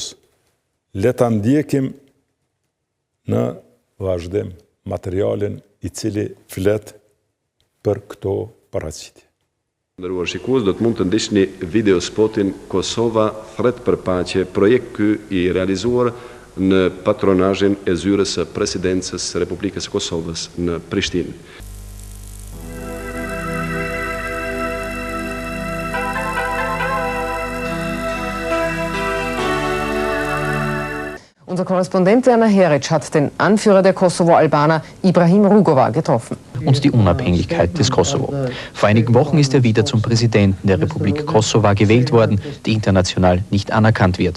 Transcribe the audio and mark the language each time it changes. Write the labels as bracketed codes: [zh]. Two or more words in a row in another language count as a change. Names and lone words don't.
[sq] Le ta ndjekim në vazhdim materialin i cili flet për këto paraqitje. Nderuar shikues, do të mund të ndiqni videospotin Kosova thret për paqe, projekt ky i realizuar në patronazhin e zyrës së presidencës së Republikës së Kosovës në Prishtinë. [de] Unser Korrespondent Werner Heric hat den Anführer der Kosovo-Albaner Ibrahim Rugova getroffen. Und die Unabhängigkeit des Kosovo. Vor einigen Wochen ist er wieder zum Präsidenten der Republik Kosovo gewählt worden, die international nicht anerkannt wird.